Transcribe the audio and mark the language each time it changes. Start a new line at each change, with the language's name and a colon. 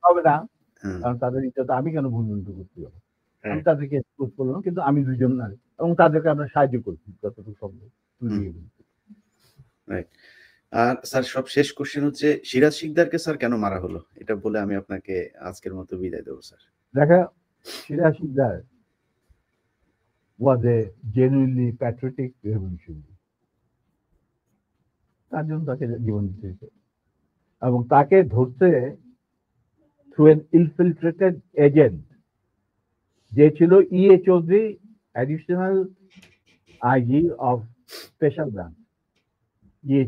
Bangla: হবে না, কারণ তাদের ইচ্ছা আমি কেন ভুলভুল করতে হবে? আমি তাদেরকে এক্সপোজ করলাম, কিন্তু আমি 2 জন নারী এবং তাদেরকে আমরা সাহায্য করছি যতটুকু সম্ভব।
English: Right.
Bangla: আর স্যার সব শেষ কোশ্চেন হচ্ছে, সিরাজ শিকদারকে স্যার কেন মারা হলো? এটা বলে আমি আপনাকে আজকের মতো বিদায় দেবো স্যার। দেখা,
English: Siraj Sikdar was a genuinely patriotic revolutionary.
Bangla: তার জন্য তাকে জীবন দিতে হয়েছে এবং তাকে ধরতে
English: through an infiltrated agent
Bangla: যে ছিল E.A.
English: Chowdhury, additional IG of special branch. E.A.